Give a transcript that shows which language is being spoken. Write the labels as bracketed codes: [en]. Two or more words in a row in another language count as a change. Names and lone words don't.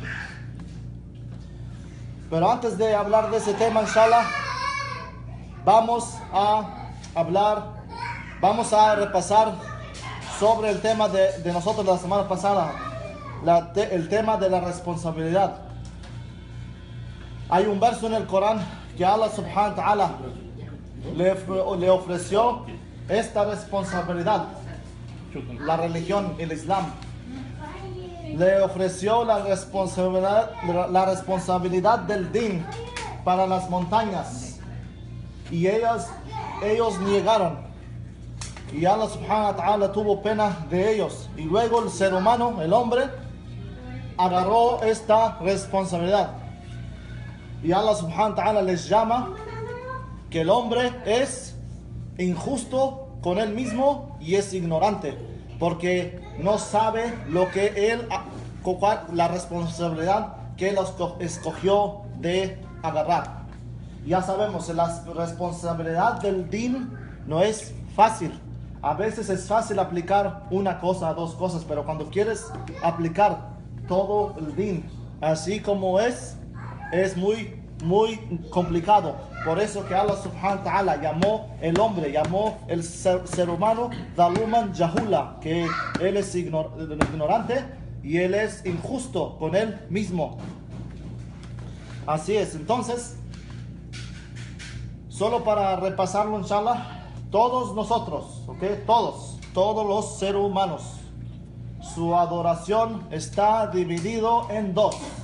[es] Pero antes de hablar de ese tema, inshallah, vamos a repasar sobre el tema de nosotros la semana pasada, el tema de la responsabilidad. Hay un verso en el Corán que [ar] الله سبحانه وتعالى [es] le ofreció esta responsabilidad. La religión, el Islam, le ofreció la responsabilidad del din para las montañas, y ellos negaron, y [ar] الله سبحانه وتعالى [es] tuvo pena de ellos, y luego el ser humano, el hombre, agarró esta responsabilidad, y [ar] الله سبحانه وتعالى [es] les llama que el hombre es injusto con él mismo y es ignorante, porque no sabe la responsabilidad que él escogió de agarrar. Ya sabemos, la responsabilidad del din no es fácil. A veces es fácil aplicar una cosa, dos cosas, pero cuando quieres aplicar todo el din así como es muy complicado. Por eso que [ar] الله سبحانه وتعالى [es] llamó el ser humano [ar] ظلوما جهولا, [es] que él es ignorante y él es injusto con él mismo. Así es. Entonces, solo para repasarlo, inshallah, todos nosotros, todos los seres humanos, su adoración está dividido en dos.